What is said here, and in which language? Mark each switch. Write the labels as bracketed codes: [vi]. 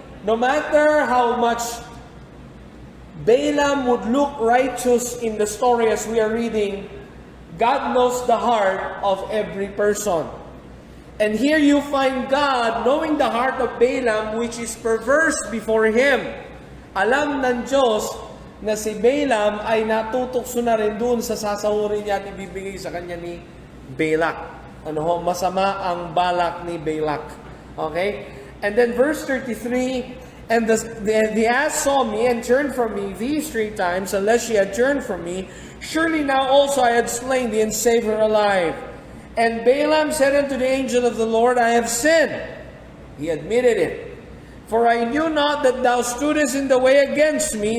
[en] No matter how much Balaam would look righteous in the story as we are reading, God knows the heart of every person. And here you find God knowing the heart of Balaam, which is perverse before Him. [tl] Alam ng Diyos na si Balaam ay natutokso na rin doon sa sasahurin niya at ibibigay sa kanya ni Balak. Masama ang balak ni Balak. Okay? [en] And then verse 33, And the ass saw me and turned from me these 3 times, unless she had turned from me. Surely now also I had slain thee and saved her alive. And Balaam said unto the angel of the Lord, I have sinned. He admitted it. For I knew not that thou stoodest in the way against me.